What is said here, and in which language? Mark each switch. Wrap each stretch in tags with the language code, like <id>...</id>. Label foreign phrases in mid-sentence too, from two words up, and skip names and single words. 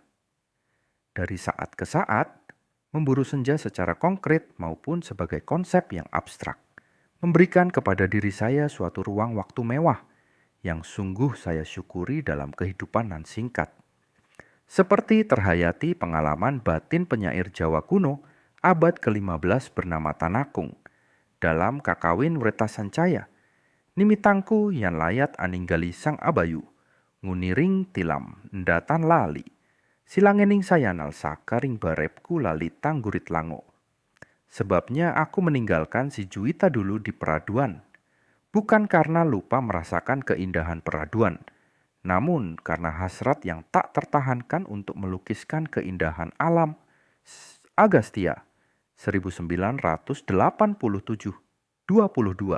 <id>Dari saat ke saat, memburu senja secara konkret maupun sebagai konsep yang abstrak, memberikan kepada diri saya suatu ruang waktu mewah yang sungguh saya syukuri dalam kehidupan nan singkat. Seperti terhayati pengalaman batin penyair Jawa kuno abad ke-15 bernama Tanakung dalam Kakawin Wreta Sancaya.</id> <kaw>Nimitangku yang layat aninggali sang abayu, nguniring tilam ndatan lali, silangening sayanal sakaring barepku lali tanggurit lango.</kaw> <id>Sebabnya aku meninggalkan si Juwita dulu di peraduan, bukan karena lupa merasakan keindahan peraduan, namun karena hasrat yang tak tertahankan untuk melukiskan keindahan alam. Agastya, 1987, 22.</id>